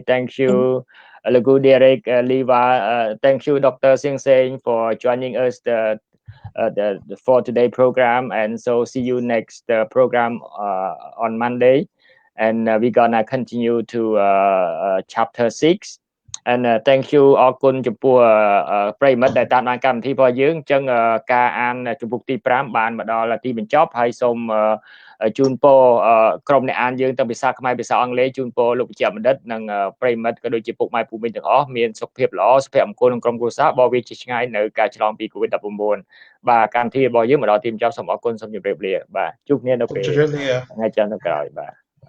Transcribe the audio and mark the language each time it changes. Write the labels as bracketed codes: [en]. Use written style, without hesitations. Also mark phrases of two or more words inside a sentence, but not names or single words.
[en] Thank you, Derrick, Lyva. Thank you, Dr. Seang Seng, for joining us for today's program. And so see you next program on Monday. And we're gonna continue to chapter 6. And thank you [km] អរគុណចំពោះប្រិយមិត្តដែលតាមដានកម្មវិធីរបស់យើងអញ្ចឹងការអានជំពូកទី5បានមកដល់ទីបញ្ចប់ហើយសូមជូនពរក្រុមអ្នកអានយើងទាំងភាសាខ្មែរភាសាអង់គ្លេសជូនពរលោកវិជ្ជបណ្ឌិតនិងប្រិយមិត្តក៏ដូចជាពុកម៉ែពូមីងទាំងអស់មានសុខភាពល្អសុភមង្គលក្នុងក្រុមគ្រួសារបរិយាឆ្ងាយនៅការឆ្លងពី COVID-19 បាទកម្មវិធីរបស់យើងមកដល់ទីបញ្ចប់សូមអរគុណសូមជម្រាបលាបាទជួបគ្នានៅពេលថ្ងៃច័ន្ទក្រោយបាទ